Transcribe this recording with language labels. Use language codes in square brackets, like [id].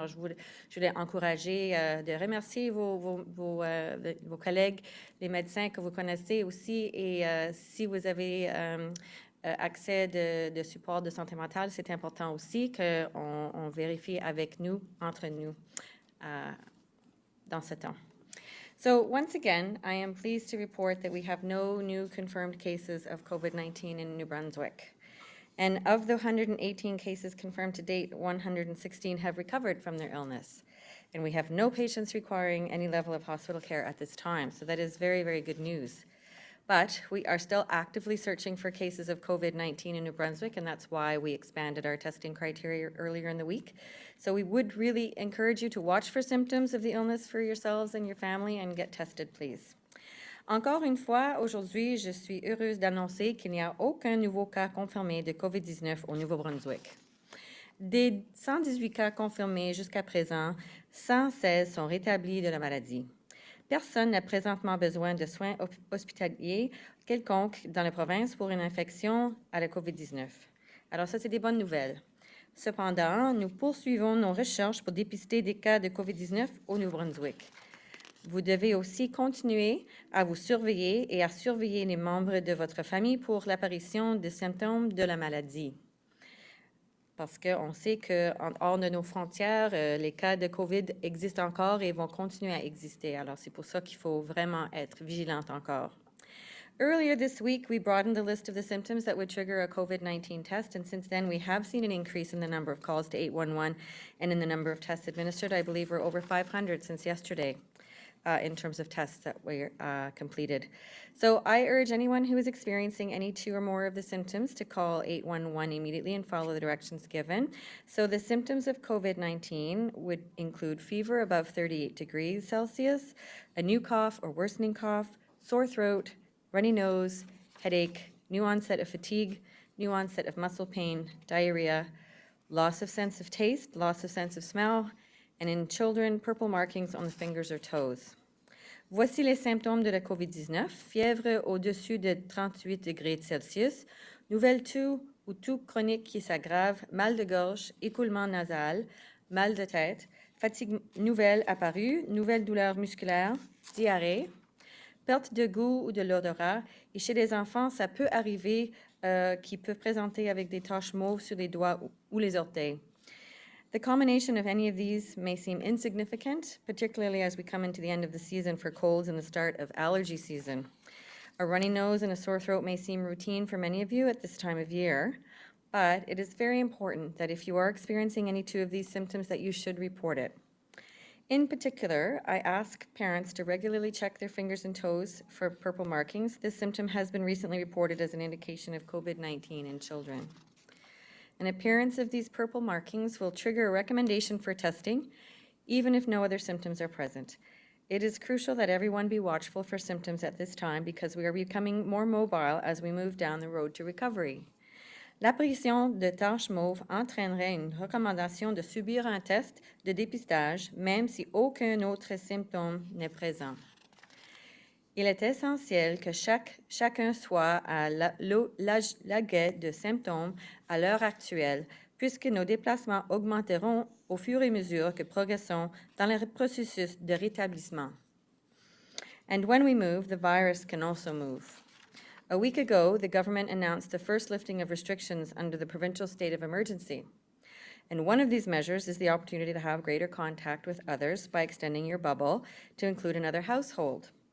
[fr] Alors, je voulais encourager de remercier vos collègues, les médecins que vous connaissez aussi et si vous avez accès de support de santé mentale, c'est important aussi qu'on vérifie avec nous, entre nous, dans ce temps. [en] So once again, I am pleased to report that we have no new confirmed cases of COVID-19 in New Brunswick. And of the 118 cases confirmed to date, 116 have recovered from their illness. And we have no patients requiring any level of hospital care at this time. So that is very, very good news. But we are still actively searching for cases of COVID-19 in New Brunswick, and that's why we expanded our testing criteria earlier in the week. So we would really encourage you to watch for symptoms of the illness for yourselves and your family and get tested, please. [fr] Encore une fois, aujourd'hui, je suis heureuse d'annoncer qu'il n'y a aucun nouveau cas confirmé de COVID-19 au Nouveau-Brunswick. Des 118 cas confirmés jusqu'à présent, 116 sont rétablis de la maladie. Personne n'a présentement besoin de soins hospitaliers quelconques dans la province pour une infection à la COVID-19. Alors ça, c'est des bonnes nouvelles. Cependant, nous poursuivons nos recherches pour dépister des cas de COVID-19 au Nouveau-Brunswick. Vous devez aussi continuer à vous surveiller et à surveiller les membres de votre famille pour l'apparition de symptômes de la maladie. Parce qu'on sait qu'en hors de nos frontières, les cas de COVID existent encore et vont continuer à exister. Alors, c'est pour ça qu'il faut vraiment être vigilante encore. [en] Earlier this week, we broadened the list of the symptoms that would trigger a COVID-19 test, and since then, we have seen an increase in the number of calls to 811 and in the number of tests administered. I believe we're over 500 since yesterday. In terms of tests that were completed. So I urge anyone who is experiencing any 2 or more of the symptoms to call 811 immediately and follow the directions given. So the symptoms of COVID-19 would include fever above 38 degrees Celsius, a new cough or worsening cough, sore throat, runny nose, headache, new onset of fatigue, new onset of muscle pain, diarrhea, loss of sense of taste, loss of sense of smell, and in children, purple markings on the fingers or toes. [fr] Voici les symptômes de la COVID-19. Fièvre au-dessus de 38 degrés Celsius, nouvelle toux ou toux chronique qui s'aggrave, mal de gorge, écoulement nasal, mal de tête, fatigue nouvelle apparue, nouvelle douleur musculaire, diarrhée, perte de goût ou de l'odorat. Et chez les enfants, ça peut arriver qu'ils peuvent présenter avec des taches mauves sur les doigts ou les orteils. [en] The combination of any of these may seem insignificant, particularly as we come into the end of the season for colds and the start of allergy season. A runny nose and a sore throat may seem routine for many of you at this time of year, but it is very important that if you are experiencing any 2 of these symptoms that you should report it. In particular, I ask parents to regularly check their fingers and toes for purple markings. This symptom has been recently reported as an indication of COVID-19 in children. An appearance of these purple markings will trigger a recommendation for testing, even if no other symptoms are present. It is crucial that everyone be watchful for symptoms at this time because we are becoming more mobile as we move down the road to recovery. [fr] L'apparition de taches mauves entraînerait une recommandation de subir un test de dépistage, même si aucun autre symptôme n'est présent. Il est essentiel que chacun soit à l'aguet de symptômes à l'heure actuelle, puisque nos déplacements augmenteront au fur et à mesure que progressons dans le processus de rétablissement. [en] And when we move, the virus can also move. A week ago, the government announced the first lifting of restrictions under the provincial state of emergency. And one of these measures is the opportunity to have greater contact with others by extending your bubble to include another household.